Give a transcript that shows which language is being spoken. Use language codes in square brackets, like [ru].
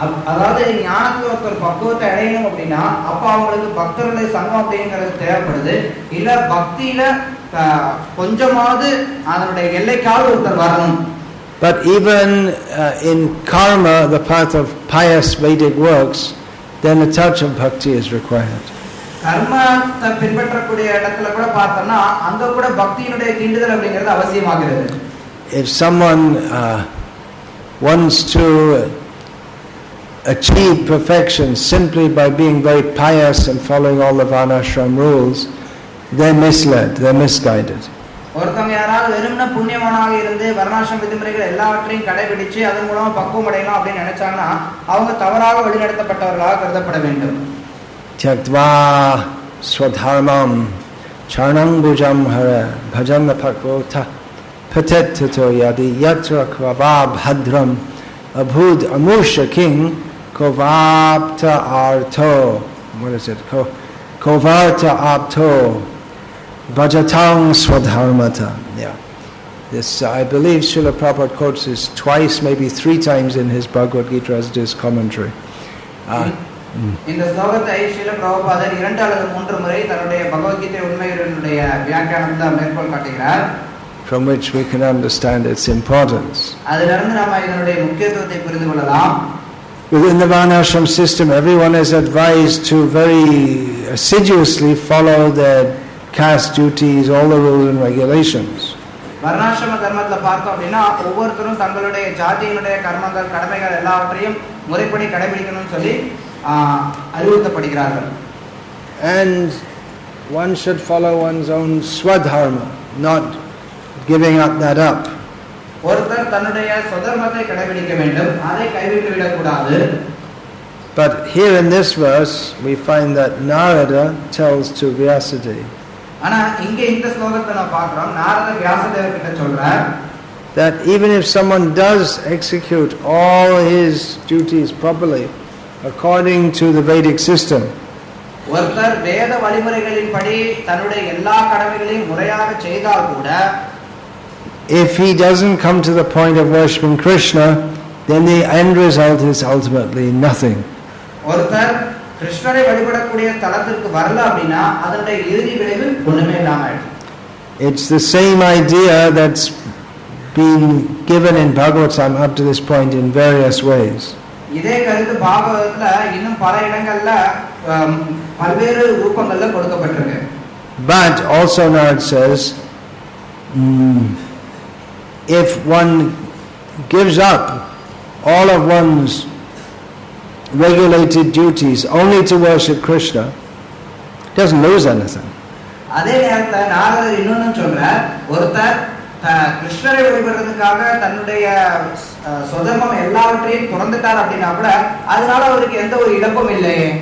[ta] அதாவது ஞானத்துல ஒரு பக்குவத்தை அடையணும் அப்படின்னா அப்ப அவங்களுக்கு பக்தர்களுடைய சங்கம் அப்படிங்கிறது தேவைப்படுது. இல்ல பக்தியில கொஞ்சமாவது அதனுடைய எல்லைக்கால் ஒருத்தர் வரணும். [en] But even in karma, the path of pious Vedic works, then a touch of bhakti is required. [ta] கர்மத்தை பின்பற்றக்கூடிய இடத்துல கூட பார்த்தோம்னா அங்க கூட பக்தியினுடைய தீண்டுதல் அப்படிங்கிறது அவசியமாகிறது. [en] If someone wants to achieve perfection simply by being very pious and following all the varnashram rules, they're misled, they're misguided. [ta] ஒருத்தங்க யாராவது வெறும்னா புண்ணியமானாக இருந்து வர்ணாசிரம விதிமுறைகள் எல்லாவற்றையும் கடைபிடிச்சு அதன் மூலமா பக்குவம் அடையலாம் அப்படின்னு நினைச்சாங்கன்னா அவங்க தவறாக வழிநடத்தப்பட்டவர்களாக கருதப்பட வேண்டும். [sa] Tyaktva swadharmam charnambujam hara bhajan pakvota patetto yadi yatra kvava bhadram abhud amusha king kovapta arto. [en] What is it? [sa] Kovarta apto bhajatang swadharmata. Yeah. [en] This, I believe, Srila Prabhupada quotes this twice, maybe 3 times in his Bhagavad Gita as his commentary. [ta] இந்த ஸ்லோகத்தை ஸ்ரீல பிரபுபாதர் 2 அல்லது 3 முறை தன்னுடைய பகவத்கீதை உண்மையுடைய வியாக்கியானத்தை மேற்கோள் காட்டுகிறார். [en] From which we can understand its importance. [ta] அதிலிருந்து நாம இதனுடைய முக்கியத்துவத்தை புரிந்து கொள்ளலாம். [en] Within the Varnashram system, everyone is advised to very assiduously follow their caste duties, all the rules and regulations. [ta] வர்ணாசிரம தர்மத்துல பார்த்தோம் அப்படின்னா ஒவ்வொருத்தரும் தங்களுடைய ஜாதியினுடைய கர்மங்கள் கடமைகள் எல்லாவற்றையும் முறைப்படி கடைபிடிக்கணும்னு சொல்லி அறிவுறுத்தப்படுகிறார்கள். [en] And one should follow one's own swadharma, not giving up that up. [ta] ஒருத்தர் தன்னுடைய ஸ்வதர்மத்தை கடைபிடிக்க வேண்டும், அதை கைவிட்டு விடக்கூடாது. [en] But here in this verse we find that Narada tells to Vyasadeva, [ta] ஆனா இங்க இந்த ஸ்லோகத்தை நான் பார்க்கிறோம், நாரதர் வியாசதேவர் கிட்ட சொல்றார் [en] that even if someone does execute all his duties properly according to the Vedic system, [ta] ஒருத்தர் வேத வழிமுறைகளின்படி தன்னுடைய எல்லா கடமைகளையும் முறையாக செய்தால் கூட, [en] if he doesn't come to the point of worshipping Krishna, then the end result is ultimately nothing. [ta] ஒருத்தர் கிருஷ்ணரை வழிபடக்கூடிய தலத்திற்கு வரல அப்படின்னா அதனுடைய இறுதி விளைவு ஒண்ணுமே இல்லாம ஆயிடும். [en] It's the same idea that's been given in Bhagavatam up to this point in various ways. [ta] இதே கருத்து பாகவதத்துல இன்னும் பல இடங்கள்ல பல்வேறு ரூபங்கள்ல கொடுக்கப்பட்டிருக்கு. [en] But also now it says, if one gives up all of one's regulated duties only to worship Krishna, doesn't lose anything. [ta] அதே நேரத்துல நாரதர் இன்னொன்னு சொல்றார், ஒருத்தர் கிருஷ்ணரை வழிபடுறதுக்காக தன்னுடைய சொதர்மம் எல்லாவற்றையும் துறந்துட்டார் அப்படின்னா கூட அதனால அவருக்கு எந்த ஒரு இழப்பும் இல்லை.